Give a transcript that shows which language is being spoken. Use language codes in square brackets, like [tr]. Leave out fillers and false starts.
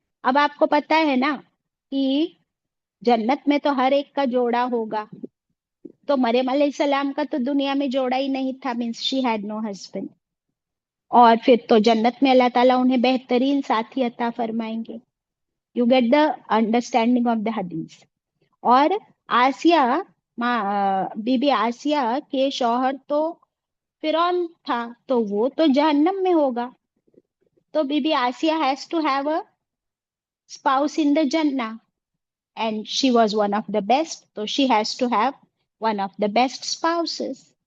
[ur] اب آپ کو پتا ہے نا کہ جنت میں تو ہر ایک کا جوڑا ہوگا، تو مریم علیہ السلام کا تو دنیا میں جوڑا ہی نہیں تھا، [en] Means she had no husband. [ur] اور پھر تو جنت میں اللہ تعالیٰ انہیں بہترین ساتھی عطا فرمائیں گے. [en] You get the understanding of the حدیث. [ur] اور آسیہ بی بی آسیہ [en] کے شوہر تو فرعون تھا، تو وہ تو جہنم میں ہوگا، تو be be Asiya has to have a spouse in the Jannah, and she was one of the best, so she has to have one of the best spouses.